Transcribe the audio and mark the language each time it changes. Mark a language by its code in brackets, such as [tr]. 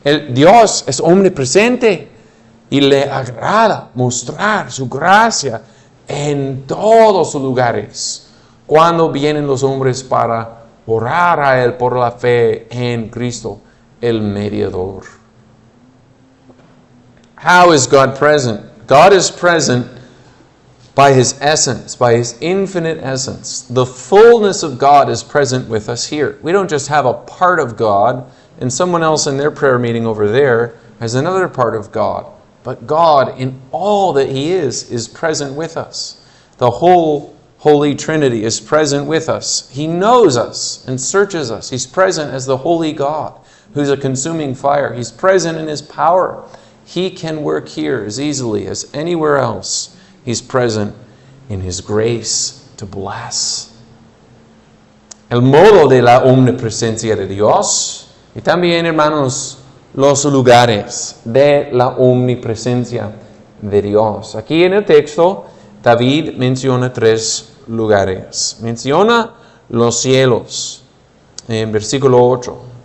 [es] Dios es omnipresente y le agrada mostrar su gracia en todos los lugares cuando vienen los hombres para orar a Él por la fe en Cristo, el mediador. [en] How is God present? God is present by His essence, by His infinite essence. The fullness of God is present with us here. We don't just have a part of God, and someone else in their prayer meeting over there has another part of God. But God, in all that He is present with us. The whole Holy Trinity is present with us. He knows us and searches us. He's present as the Holy God, who's a consuming fire. He's present in His power. He can work here as easily as anywhere else. He's present in His grace to bless. [es] El modo de la omnipresencia de Dios, y también, hermanos, los lugares de la omnipresencia de Dios. Aquí en el texto, David menciona 3 lugares. Menciona los cielos. En versículo 8.